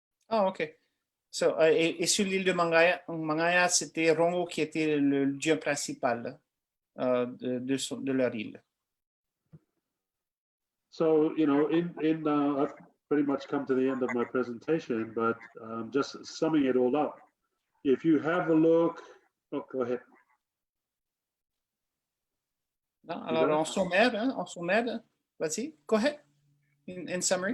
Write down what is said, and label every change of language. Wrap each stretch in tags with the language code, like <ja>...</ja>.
<en>Ah, OK.</en> <fr>So, et sur l'île de Mangaia, c'était Rongo qui était le dieu principal de leur île.</fr> <en>So, you know, I've pretty much come to the end of my presentation, but just summing it all up, if you have a look, oh, go ahead.</en> <fr>Non, alors, en sommaire, vas-y,</fr> <en>go ahead, in summary.</en>